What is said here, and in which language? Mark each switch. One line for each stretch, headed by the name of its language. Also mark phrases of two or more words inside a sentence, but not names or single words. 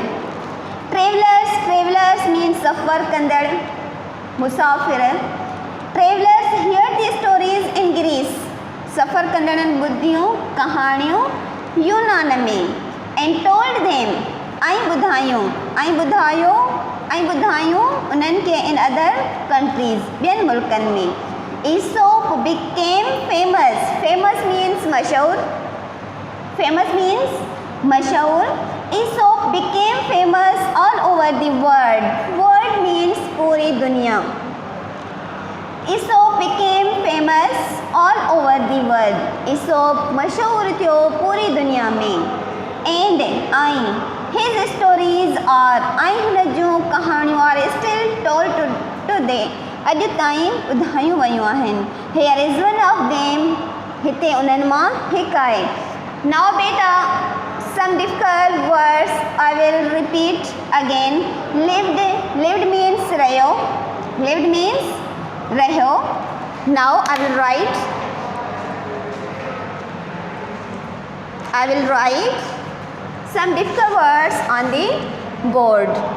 English: Travelers means
Sindhi: सफ़र कंदड़, मुसाफ़िर.
English: Travelers heard the stories in Greece.
Sindhi: सफ़र कंदड़नि ॿुधियूं कहाणियूं यूनान में.
English: And told them
Sindhi: ॿुधायूं उन्हनि खे
English: in other countries,
Sindhi: ॿियनि मुल्कनि में.
English: Aesop became famous. Famous means मशहूर. Aesop became famous all over the world. World means पूरी दुनिया. Aesop became famous all over the world.
Sindhi: Aesop मशहूर थियो पूरी दुनिया में.
English: And his stories are
Sindhi: हुन जूं कहाणियूं
English: are still told today.
Sindhi: अॼु ताईं ॿुधायूं वयूं आहिनि.
English: Here is one of them.
Sindhi: हिते उन्हनि मां हिकु आहे.
English: Now beta some difficult words I will repeat again. Lived means रहियो. Lived means रहियो. Now I will write some difficult words on the board.